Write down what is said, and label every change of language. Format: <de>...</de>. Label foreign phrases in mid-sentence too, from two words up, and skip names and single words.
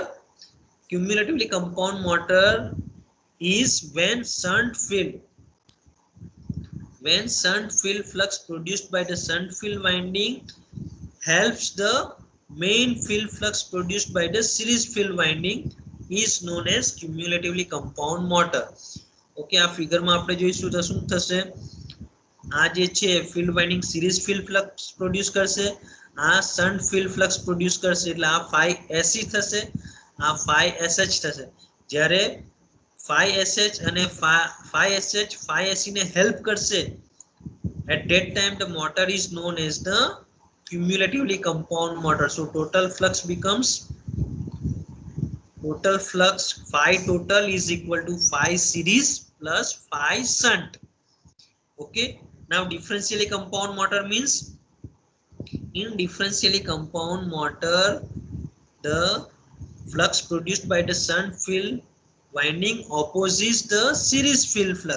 <en>Cumulatively compound motor is when shunt field flux produced by the shunt field winding helps the main field flux produced by the series field winding is known as cumulatively compound motor.</en> <gu>Okay, આ ફિગરમાં આપણે જોઈશું તો શું થશે? આ જે છે</gu> <en>field winding series field flux produce</en> <gu>કરશે, આ</gu> <en>shunt field flux produce</en> <gu>કરશે એટલે આ</gu> <en>phi SE</en> <gu>થશે, આ</gu> <en>phi SH</en> <gu>થશે. જ્યારે phi SH અને phi SH phi SE ને help કરશે,</gu> <en>at that time the motor is known as the cumulatively compound motor. So total flux becomes phi total is equal to phi series plus phi shunt. Okay, now differentially compound motor means in differentially compound motor the flux produced by the shunt field winding opposes the series field flux.</en>